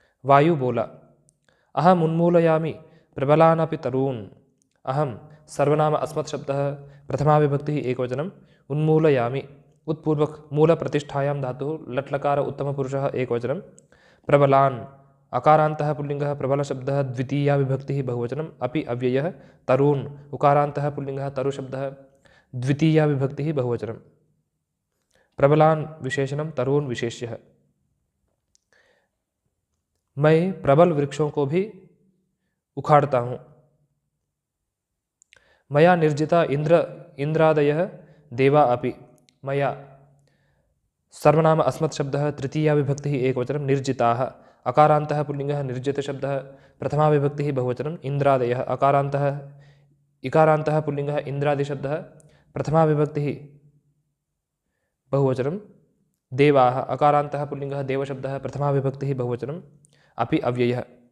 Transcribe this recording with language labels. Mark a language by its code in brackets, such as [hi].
[hi] वायु बोला [sa] अहम उन्मूलयामि प्रबलानपि तरून् अहम सर्वनाम अस्मत् शब्दः प्रथमा विभक्तिः एकवचनम् उन्मूलयामि उत्पूर्वक मूल प्रतिष्ठायां धातुः लट्लकार उत्तमपुरुषः एकवचनं प्रबलान् अकारान्तः पुल्लिंगः प्रबल शब्दः द्वितीया विभक्तिः बहुवचनम् अपि अव्ययः तरून् उकारान्तः पुल्लिंगः तरु शब्दः द्वितीया विभक्तिः बहुवचनं प्रबलान् विशेषणं तरून् विशेष्यः। [hi] मैं प्रबल वृक्षों को भी उखाड़ता हूँ। [sa] मया निर्जिता इंद्रादयः देवा अपि मया सर्वनाम अस्मत् शब्दः तृतीया विभक्तिः एकवचनं निर्जिताः अकारान्तः पुल्लिंगः निर्जित शब्दः प्रथमा विभक्तिः बहुवचनं इंद्रादयः अकारान्तः इकारान्तः पुल्लिंगः इंद्रादि शब्दः प्रथमा विभक्तिः बहुवचनं देवाः अकारान्तः पुल्लिंगः देवशब्दः प्रथमा विभक्तिः बहुवचनं अपि अव्ययः